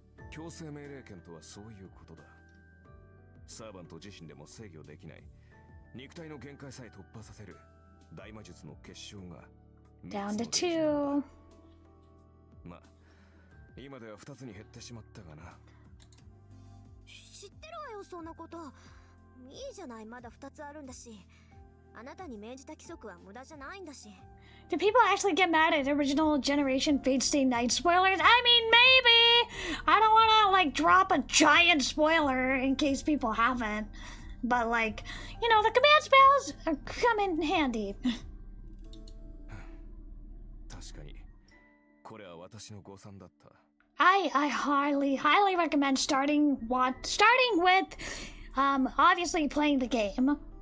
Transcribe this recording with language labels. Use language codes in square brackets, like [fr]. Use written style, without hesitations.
[ja] 強制命令権とはそういうことだ。サーバント自身でも制御できない肉体の限界さえ突破させる大魔術の結晶が [en] Down to 2. [ja] まあ今では2つに減ってしまったがな。知ってるわよ、そんなこと。いいじゃない、まだ2つあるんだし。あなたに命じた規則は無駄じゃないんだし。 [en] Do people actually get mad at original generation Fate Stay Night spoilers? I mean, maybe! I don't want to, like, drop a giant spoiler in case people haven't. But, like, you know, the command spells come in handy. [ja] 確かに、これは私の誤算だった。 [en] I highly recommend starting with, obviously playing the game.